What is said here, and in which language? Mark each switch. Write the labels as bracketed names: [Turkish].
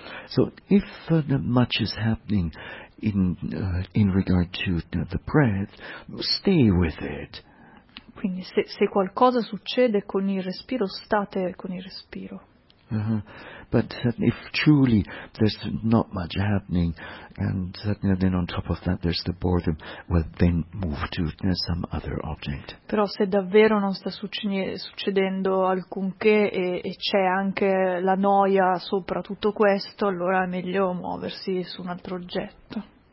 [English] So if not much is happening in regard to the breath, stay with it. [Italian] Quindi se qualcosa succede con il respiro, state con il respiro. [English] But if truly there's not much happening, and then on top of that there's the boredom, well then move to some other object. [Italian] Però se davvero non sta succedendo alcunché e c'è anche la noia sopra tutto questo, allora è meglio muoversi su un altro oggetto.